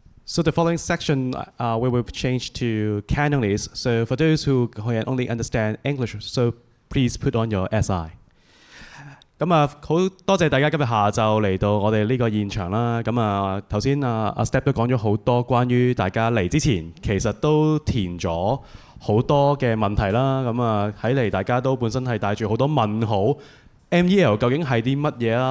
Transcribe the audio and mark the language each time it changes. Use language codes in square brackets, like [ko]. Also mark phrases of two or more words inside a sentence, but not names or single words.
[en] So the following section we will change to Cantonese. So for those who can only understand English, so please put on your SI。 [yue] 咁啊，好多謝大家今日下晝嚟到我哋呢個現場啦。咁啊，頭先阿 Step 都講咗好多關於大家嚟之前，其實都填咗好多嘅問題啦。咁啊，睇嚟大家都本身係帶住好多問號。MEL 究竟係啲乜嘢啦？